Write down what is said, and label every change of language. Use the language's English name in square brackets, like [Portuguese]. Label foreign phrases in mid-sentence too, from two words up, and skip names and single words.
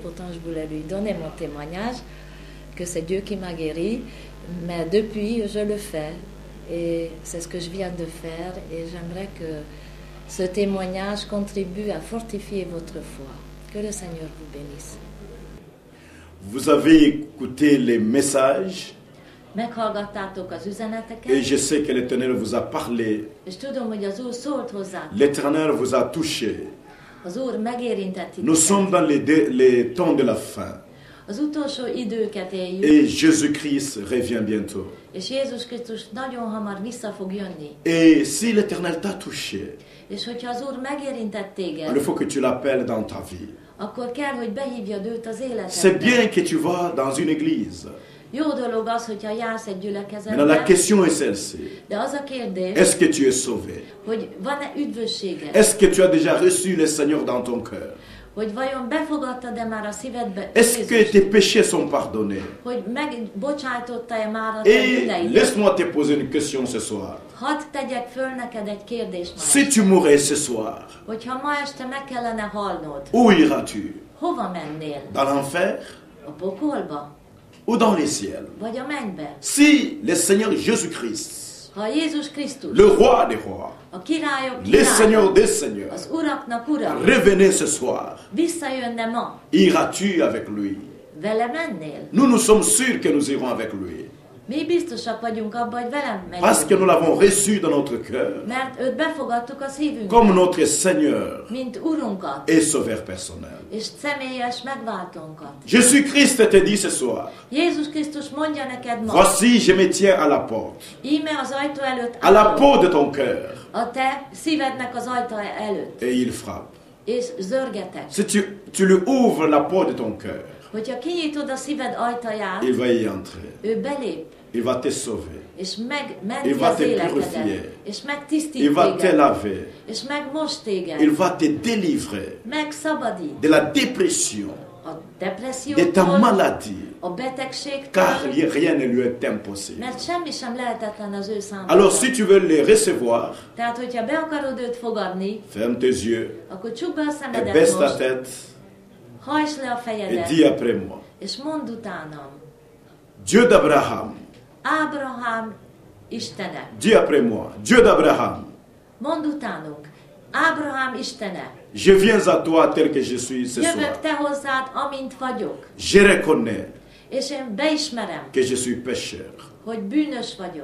[French] Pourtant, je voulais lui donner mon témoignage, que c'est Dieu qui m'a guérie, mais depuis, je le fais. Et c'est ce que je viens de faire et j'aimerais que ce témoignage contribue à fortifier votre foi. Que le Seigneur vous bénisse. Vous avez écouté les messages [Hungarian] Meghallgattátok az üzeneteket, [French] et je sais que l'Éternel vous a parlé. [Hungarian] és tudom, hogy az Úr szólt hozzátok. [French] L'Éternel vous a touché. [Hungarian] Az Úr megérintett [French] Nous sommes dans les temps de la fin. [Hungarian] Az utolsó időket éljük, [French] Et Jésus-Christ revient bientôt. [Hungarian] és Jézus Krisztus nagyon hamar vissza fog jönni. [French] Et si l'Éternel t'a touché, [Hungarian] És hogyha az Úr megérintett téged, [French] il faut que tu l'appelles dans ta vie. [Hungarian] akkor kell, hogy behívjad őt az [French] C'est [Hungarian] életedbe. [French] bien que tu vas dans une église. [Hungarian] Jó dolog az, hogyha jársz egy [French] Maintenant, la [Hungarian] gyülekezetbe, [French] question est celle-ci. [Hungarian] de az a kérdés, [French] Est-ce que tu es sauvé? [Hungarian] hogy van-e üdvösséged? [French] Est-ce que tu as déjà reçu le Seigneur dans ton cœur? [Hungarian] Hogy vajon befogadtad-e már a szívedbe [French] Est-ce que [Hungarian] Jézust? [French] tes péchés sont pardonnés? [Hungarian] Hogy megbocsájtotta-e már a te [French] Et [Hungarian] bűneidet? [French] laisse-moi te poser une question ce soir. [Hungarian] Hadd tegyek föl neked egy kérdést ma [French] Si [Hungarian] este. [French] tu mourrais ce soir, [Hungarian] Hogyha ma este meg kellene halnod, [French] où iras-tu? [Hungarian] hova mennél? [French] Dans l'enfer [Hungarian] A pokolba? [French] ou dans les ciels? [Hungarian] Vagy a mennybe? [French] Si le Seigneur Jésus-Christ, [Hungarian] Ha Jézus Krisztus, [French] le roi des rois, [Hungarian] a királyok [French] le Seigneur [Hungarian] királya, [French] des seigneurs, [Hungarian] az uraknak ura, [French] revenez ce soir, [Hungarian] visszajönne ma, [French] iras-tu avec lui? [Hungarian] vele mennél? [French] Nous sommes sûrs que nous irons avec lui. [Hungarian] Mi biztosak vagyunk abban, hogy velem [French] Parce que nous [Hungarian] megyünk. [French] l'avons reçu dans notre cœur [Hungarian] Mert őt befogadtuk a [French] comme [Hungarian] szívünkbe, [French] notre Seigneur [Hungarian] mint Urunkat, [French] et Sauveur personnel. [Hungarian] és személyes megváltónkat. [French] Jésus-Christ te dit ce soir, [Hungarian] Jézus Krisztus mondja neked ma, [French] voici, je me tiens à la porte, [Hungarian] íme az ajtó előtt [French] à la [Hungarian] állok, [French] porte de ton cœur, [Hungarian] a te szívednek az ajtaja előtt, [French] et il frappe. [Hungarian] és zörgetek. [French] Si tu lui ouvres la porte de ton cœur, [Hungarian] Hogyha kinyitod a szíved ajtaját, [French] il va y entrer, [Hungarian] ő belép, [French] il va te sauver, [Hungarian] és [French] Il [Hungarian] megmenti [French] va [Hungarian] az [French] te [Hungarian] életedet, [French] purifier. [Hungarian] és [French] il [Hungarian] megtisztít [French] va te [Hungarian] téged, [French] laver, [Hungarian] és megmost téged, [French] il va te délivrer [Hungarian] megszabadít [French] de la dépression, [Hungarian] a [French] de ta [Hungarian] depressziótól, [French] maladie, [Hungarian] a betegségtől, [French] car rien ne lui est impossible. [Hungarian] mert semmi sem lehetetlen az ő számára. [French] Alors si tu veux les recevoir, [Hungarian] Tehát, hogyha be akarod őt fogadni, [French] ferme tes yeux, [Hungarian] akkor csukd be a [French] et [Hungarian] szemedet [French] baisse ta [Hungarian] most, [French] tête, [Hungarian] hajtsd le a [French] et [Hungarian] fejedet, [French] dis après moi, [Hungarian] és mondd utánam, [French] Dieu d'Abraham, [Hungarian] Ábrahám Istene. [French] dis après moi, Dieu d'Abraham, [Hungarian] Mondd utánunk, Ábrahám Istene. [French] je viens à toi tel que je suis ce [Hungarian] Jövök [French] soir. [Hungarian] te hozzád, amint vagyok, [French] Je reconnais [Hungarian] és én beismerem, [French] que je suis pécheur. [Hungarian] hogy bűnös vagyok.